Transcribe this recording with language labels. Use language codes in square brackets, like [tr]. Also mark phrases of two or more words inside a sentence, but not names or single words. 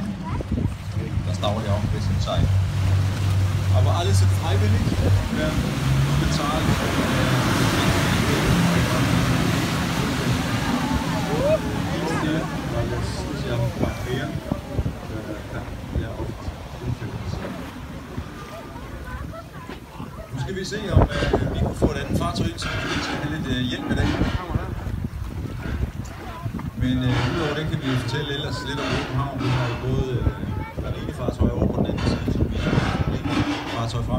[de] Das dauert ja auch ein bisschen Zeit. Aber alles sind freiwillig, werden bezahlt. Weil das ist ja quer, kann ja oft unfällig sein. [da] Nu skal vi se, om vi kunne få et andet fartøj, så vi skal have lidt hjælp med det. Men udover det kan vi fortælle ellers lidt om åben havn. Vi har jo både marinefartøjer over på den anden side, som vi har fartøj frem.